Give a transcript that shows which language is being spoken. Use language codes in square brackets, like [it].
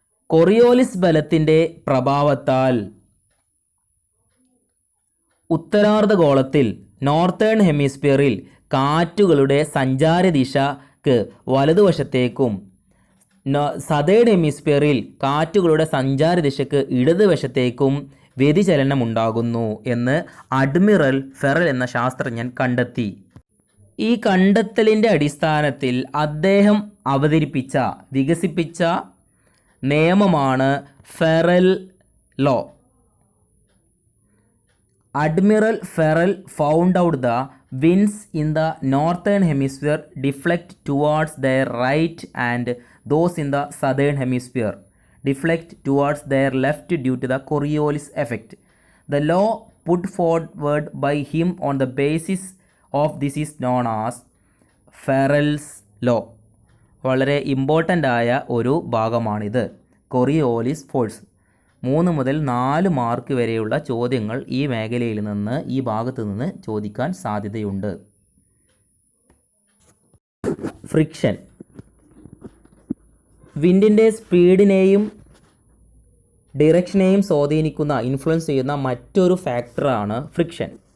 [ml] Coriolis ബലത്തിൻ്റെ പ്രഭാവത്താൽ ഉത്തരാർദ്ധഗോളത്തിൽ northern ഹെമിസ്ഫിയറിൽ കാറ്റുകളുടെ സഞ്ചാരദിശക്ക് വലതുവശത്തേക്കും southern ഹെമിസ്ഫിയറിൽ കാറ്റുകളുടെ സഞ്ചാരദിശക്ക് ഇടതുവശത്തേക്കും വ്യതിചലനമുണ്ടാകുന്നു എന്ന് admiral ഫെറൽ എന്ന ശാസ്ത്രജ്ഞൻ കണ്ടെത്തി. ഈ കണ്ടെത്തലിൻ്റെ അടിസ്ഥാനത്തിൽ അദ്ദേഹം വികസിപ്പിച്ച നിയമമാണ് ഫെറൽ law. [en] Admiral Farrell found out the winds in the northern hemisphere deflect towards their right and those in the southern hemisphere deflect towards their left due to the Coriolis effect. The law put forward by him on the basis of this is known as Farrell's law. [ml] വളരെ important ആയ ഒരു ഭാഗമാണിത്, Coriolis force. 3 മുതൽ 4 mark വരെയുള്ള ചോദ്യങ്ങൾ ഈ മേഖലയിൽ നിന്ന്, ഈ ഭാഗത്ത് നിന്ന് ചോദിക്കാൻ സാധ്യതയുണ്ട്. ഫ്രിക്ഷൻ വിൻഡിൻ്റെ സ്പീഡിനെയും ഡിറക്ഷനെയും ഇൻഫ്ലുവൻസ് ചെയ്യുന്ന മറ്റൊരു ഫാക്ടറാണ് ഫ്രിക്ഷൻ.